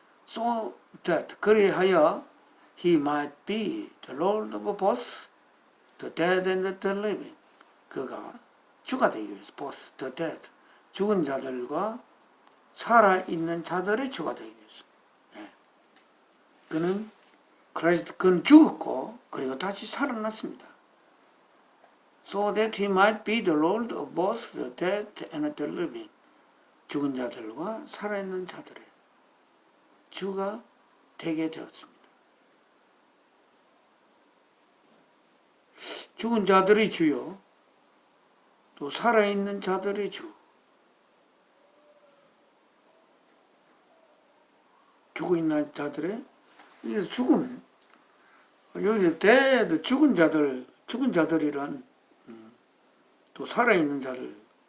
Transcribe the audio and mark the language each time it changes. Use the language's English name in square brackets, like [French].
[English] So that [Korean] 그리하여 [English] he might be the Lord of both the dead and the living, [Korean] 그가 주가 되기 위해서 [English] both the dead, [Korean] 죽은 자들과 살아있는 자들의 주가 되기 위해서. 예. 그는 죽었고 그리고 다시 살아났습니다. [English] So that he might be the Lord of both the dead and the living, [Korean] 죽은 자들과 살아있는 자들의 주가 되게 되었습니다. 죽은 자들의 주요, 또 살아있는 자들의 주. 죽어 있는 자들의, 이게 죽음, 여기서 dead, 죽은 자들이란, 또 살아있는 자들.